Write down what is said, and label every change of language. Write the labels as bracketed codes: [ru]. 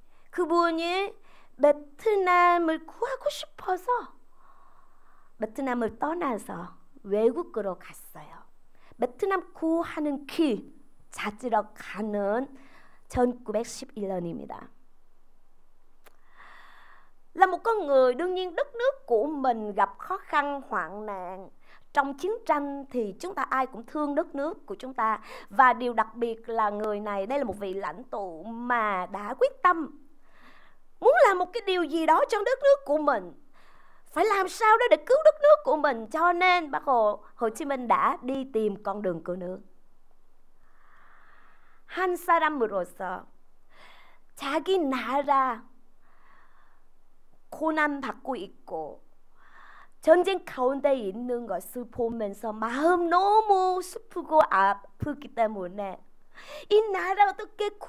[ko] 그분이 베트남을 구하고 싶어서 베트남을 떠나서 외국으로 갔어요. 베트남 구하는 길 찾으러 가는 1911년입니다. [vi] Là một con người, đương nhiên đất nước của mình gặp khó khăn, hoạn nạn. Trong chiến tranh thì chúng ta ai cũng thương đất nước của chúng ta. Và điều đặc biệt là người này, đây là một vị lãnh tụ mà đã quyết tâm muốn làm một cái điều gì đó cho đất nước của mình. Phải làm sao đó để cứu đất nước của mình. Cho nên Bác Hồ Chí Minh đã đi tìm con đường cứu nước. [ko] 한 사람으로서 자기 나라 고난받고 있고 전쟁 가운데 있는 것을 보면서 마음 너무 슬프고 아프기 때문에 이 나라 어떻게